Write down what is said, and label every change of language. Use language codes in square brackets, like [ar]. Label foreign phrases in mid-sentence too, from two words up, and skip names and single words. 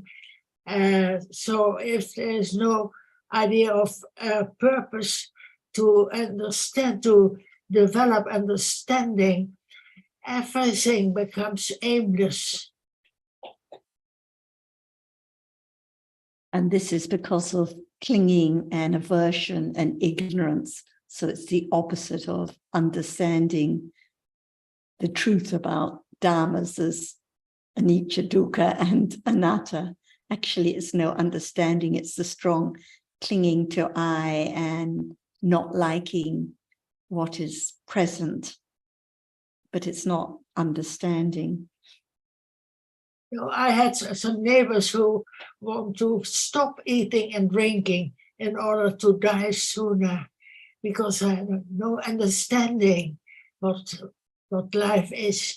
[en] So if there's no idea of purpose to understand, to develop understanding, everything becomes aimless. And this is because of clinging and aversion and ignorance. So it's the opposite of understanding the truth about dharmas as [pi] anicca, dukkha, [en] and anatta. Actually, it's no understanding. It's the strong clinging to I and not liking what is present. But it's not understanding. You know, I had some neighbors who want to stop eating and drinking in order to die sooner because I have no understanding what life is.